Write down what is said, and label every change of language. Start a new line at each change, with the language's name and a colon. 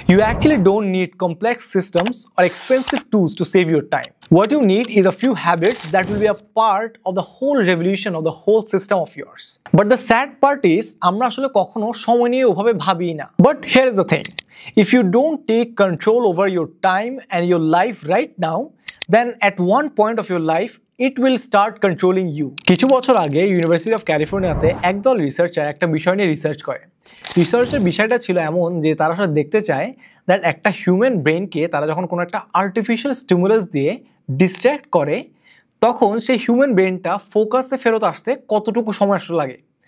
English: You actually don't need complex systems or expensive tools to save your time. What you need is a few habits that will be a part of the whole revolution of the whole system of yours. But the sad part is
Bangla: আমরা আসলে কখনো সময় নিয়ে ওভাবে ভাবি না।
English: But here is the thing. If you don't take control over your time and your life right now, then at one point of your life it will start controlling you.
Bangla: কিছু বছর আগে ইউনিভার্সিটি অফ ক্যালিফোর্নিয়াতে একদল researcher একটা বিষয় নিয়ে research করে। রিসার্চের বিষয়টা ছিল এমন যে তারা আসলে দেখতে চায় দ্যাট একটা হিউম্যান ব্রেনকে তারা যখন কোনো একটা আর্টিফিশিয়াল স্টিমুলাস দিয়ে ডিস্ট্র্যাক্ট করে তখন সেই হিউম্যান ব্রেনটা ফোকাসে ফেরত আসতে কতটুকু সময় আসলে লাগে।